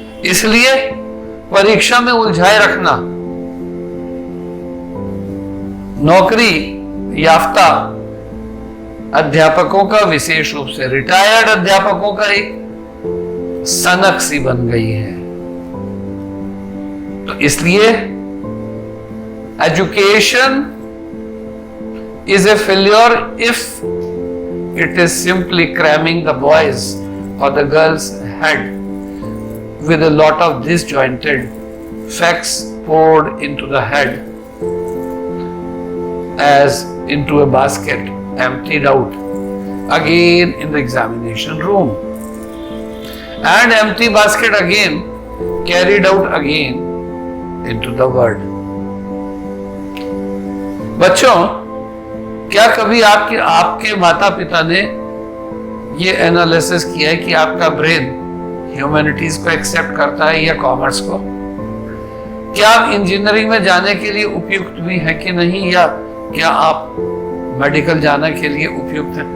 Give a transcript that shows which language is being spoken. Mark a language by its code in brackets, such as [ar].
[hi] इसलिए परीक्षा में उलझाए रखना नौकरी याफ्ता अध्यापकों का, विशेष रूप से रिटायर्ड अध्यापकों का एक सनक सी बन गई है। तो इसलिए [en] Education is a failure if it is simply cramming the boys or the girls' head with a lot of disjointed facts poured into the head as into a basket, emptied out again in the examination room, and empty basket again carried out again into the world. [hi] बच्चों, क्या कभी आपके माता पिता ने ये analysis किया है कि आपका ब्रेन ह्यूमैनिटीज को एक्सेप्ट करता है या कॉमर्स को? क्या आप इंजीनियरिंग में जाने के लिए उपयुक्त भी है कि नहीं, या क्या आप मेडिकल जाने के लिए उपयुक्त है?